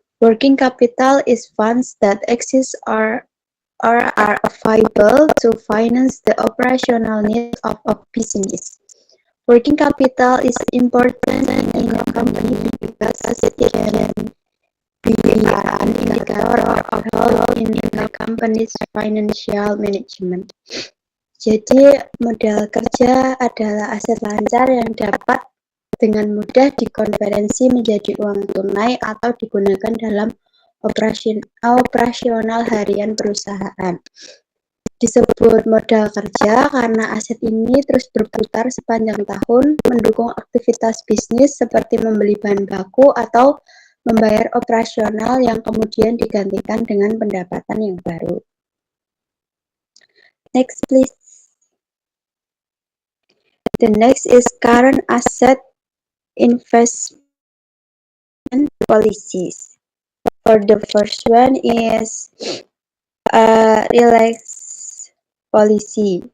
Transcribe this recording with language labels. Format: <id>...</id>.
<en>Working capital is funds that exist or are available to finance the operational needs of a business. Working capital is important in a company because it can be an indicator of health in the company's financial management.</en> <id>Jadi, modal kerja adalah aset lancar yang dapat dengan mudah dikonversi menjadi uang tunai atau digunakan dalam operasional harian perusahaan. Disebut modal kerja karena aset ini terus berputar sepanjang tahun, mendukung aktivitas bisnis seperti membeli bahan baku atau membayar operasional yang kemudian digantikan dengan pendapatan yang baru.</id> <en>Next, please. The next is current asset investment policies. For the first one is relax policy.</en>